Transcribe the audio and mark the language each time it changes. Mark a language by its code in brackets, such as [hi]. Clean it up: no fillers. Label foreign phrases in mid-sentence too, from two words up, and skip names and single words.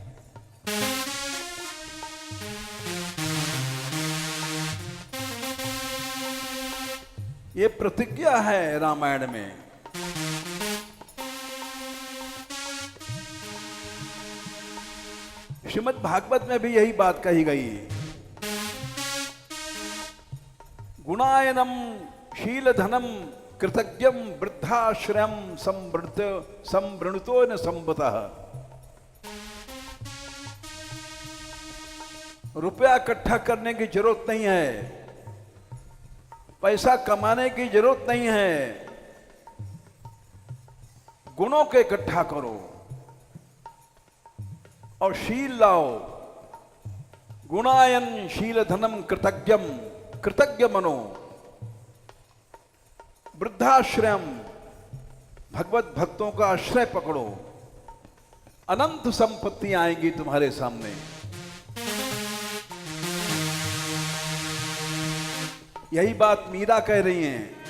[hi] ये प्रतिज्ञा है रामायण में। श्रीमद् भागवत में भी यही बात कही गई। [sa] गुणायनम शील धनम कृतज्ञम वृद्धाश्रयम संवृणुतो न संवतः। [hi] रुपया इकट्ठा करने की जरूरत नहीं है, पैसा कमाने की जरूरत नहीं है। गुणों के इकट्ठा करो और शील लाओ। [sa] गुणायन शील धनम कृतज्ञम, कृतज्ञ मनो। वृद्धाश्रयम, [hi] भगवत भक्तों का आश्रय पकड़ो। अनंत संपत्ति आएंगी तुम्हारे सामने। यही बात मीरा कह रही हैं।